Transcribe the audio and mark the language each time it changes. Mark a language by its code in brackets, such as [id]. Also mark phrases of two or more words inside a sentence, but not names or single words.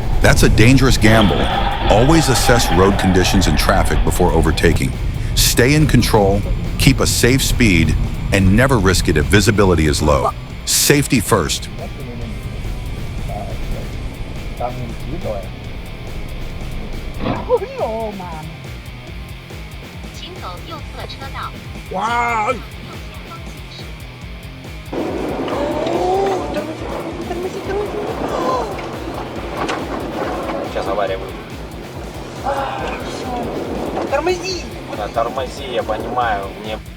[en] That's a dangerous gamble. Always assess road conditions and traffic before overtaking. Stay in control, keep a safe speed, and never risk it if visibility is low. Safety first. [zh] 请走右侧车道。哇！右前方行驶。 [ru] Сейчас авария будет. Тормози! Да, тормози, я понимаю. Мне